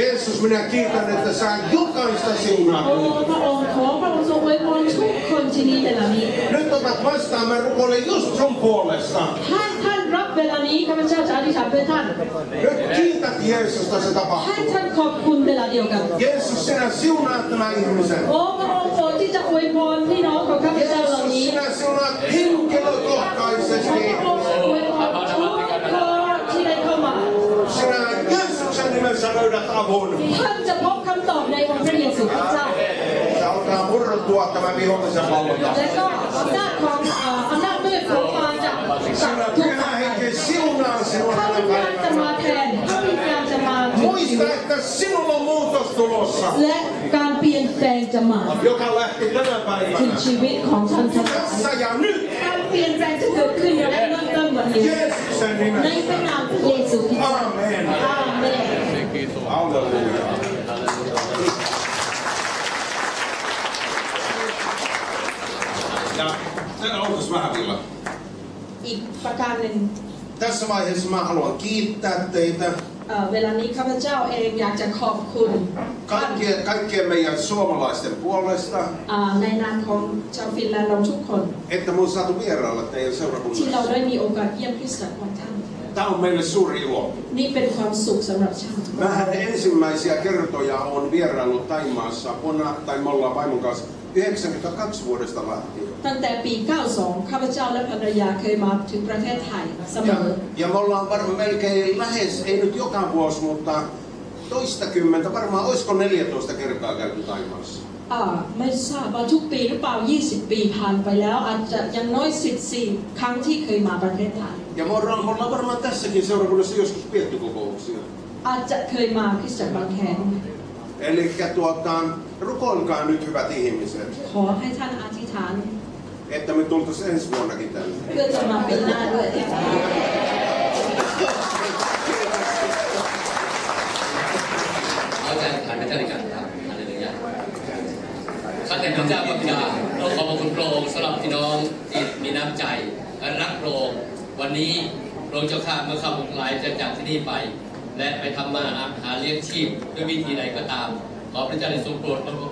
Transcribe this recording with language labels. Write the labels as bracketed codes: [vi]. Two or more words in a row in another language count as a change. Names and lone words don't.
[fi] Jeesus, minä kiitän, että sä jokaista [th] โอ้ [fi] siunaat. [th] พระองค์ขอพระองค์ทรงอวยพรทุกคนที่นี่เวลานี้ [fi] Nyt otat vastaan, mä rukoilen just sun puolesta. [th] ท่านรับเวลานี้ข้าพเจ้าจะอธิษฐานเพื่อท่าน [fi] Nyt kiität Jeesusta, se [th] ให้ [fi] tapahtuu. [th] ท่านขอบคุณเวลาเดียวกัน [fi] Jeesus, sinä siunaat tämän ihmisen. [th] โอ้พระองค์โปรดที่จะอวยพรพี่น้องของข้าพเจ้าเหล่า [fi] Jeesus, [th] นี้ [fi] sinä siunaat henkilökohtaisesti. [th] พระองค์อวยพรทุกคนที่ได้เข้ามา [fi] Sinä Jeesuksen nimessä löydät avun. [th] ท่านจะพบคำตอบในองค์พระเยซูคริสต์เจ้า [fi] Se alkaa murtua tämä vihollisen valvonta. [th] และก็อำนาจของอำนาจมืดของมารจะ [fi] Sinä [th] ถูก [fi] pyhä henki siunaa sinua [th] พระ [fi] tänä [th] วิญญาณจะ [fi] päivänä. [th] มาแทนพระวิญญาณจะมา [fi] Muista, että sinulla on muutos tulossa, [th] และการเปลี่ยนแปลงจะมา [fi] joka lähti tänä [th] ถึง [fi] päivänä. [th] ชีวิตของท่านทั้งหลาย [fi] Tässä ja nyt. [th] การเปลี่ยนแปลงจะเกิดขึ้นและเริ่มต้นวันนี้ [fi] Jeesuksen [th] ใน [fi] nimessä. [th] พระนามพระเยซูคริสต์ [fi] Amen. [th] อาเมน [fi] Halleluja. Ja se autos vähän vielä. [th] อีกประการหนึ่ง [fi] Tässä vaiheessa mä haluan kiittää teitä. [th] เวลานี้ข้าพเจ้าเองอยากจะขอบคุณท่าน [fi] Kaikkien meidän suomalaisten puolesta, [th] ในนามของชาวฟินแลนด์เราทุกคน [fi] että mun saatu vierailla teidän [th] ที่เรา [fi] seurakunnassa. [th] ได้มีโอกาสเยี่ยมคริสตจักรของท่าน [fi] Tämä on meille suuri ilo. [th] นี่เป็นความสุขสำหรับชาว [fi] Mähän ensimmäisiä kertoja on vieraillut Taimaassa me ollaan vaimon kanssa 92 vuodesta lähtien. [th] ตั้งแต่ปี 92 ข้าพเจ้าและภรรยาเคยมาถึงประเทศไทยเสมอ [fi] Ja me ollaan varmaan melkein lähes, ei nyt joka vuosi, mutta toistakymmentä, varmaan olisiko 14 kertaa käyty Taimaassa. [th] ไม่ทราบว่าทุกปีหรือเปล่า 20 ปีผ่านไปแล้วอาจจะยังน้อย 14 ครั้งที่เคยมาประเทศไทย [fi] Ja me ollaan varmaan tässäkin seurakunnassa joskus pidetty kokouksia. [th] อาจจะเคยมาคริสตจักรบางแค [fi] Eli rukoilkaa nyt hyvät ihmiset, [th] ขอให้ท่านอธิษฐาน [fi] että me tultaisiin ensi vuonnakin tänne. [th] เพื่อจะมาเป็นหน้าด้วย เอาใจฐานพระเจ้าดีกันครับอะไรอย่างเงี้ยข้าแต่พระเจ้าพระบิดาเราขอบพระคุณพระองค์สำหรับพี่น้องที่มีน้ำใจและรักพระองค์วันนี้พระองค์เจ้าข้าเมื่อข้าพงหลายจะจากที่นี่ไป และไปทำมาหาเลี้ยงชีพด้วยวิธีใดก็ตาม ขอพระเจ้าได้ทรงโปรดอวยพ